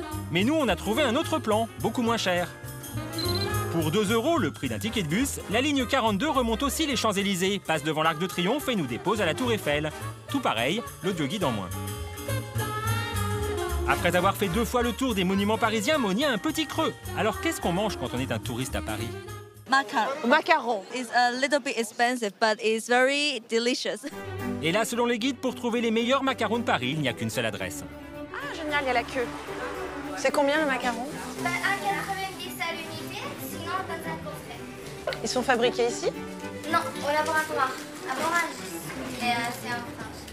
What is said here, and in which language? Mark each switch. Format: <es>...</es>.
<fr>Mais nous, on a trouvé un autre plan, beaucoup moins cher. Pour 2 €, le prix d'un ticket de bus, la ligne 42 remonte aussi les Champs-Élysées, passe devant l'Arc de Triomphe et nous dépose à la Tour Eiffel. Tout pareil, l'audio guide en moins. Après avoir fait 2 fois le tour des monuments parisiens, Moni a un petit creux. Alors qu'est-ce qu'on mange quand on est un touriste à Paris? Macaron.</fr> <en>It's a little bit expensive, but it's very delicious.</en> <fr>Et là, selon les guides, pour trouver les meilleurs macarons de Paris, il n'y a qu'une seule adresse. Ah, génial, il y a la queue. C'est combien le macaron? 1,90 à l'unité, sinon dans un coffret. Ils sont fabriqués ici? Non, au laboratoire. À Morage. Et c'est en France.</fr>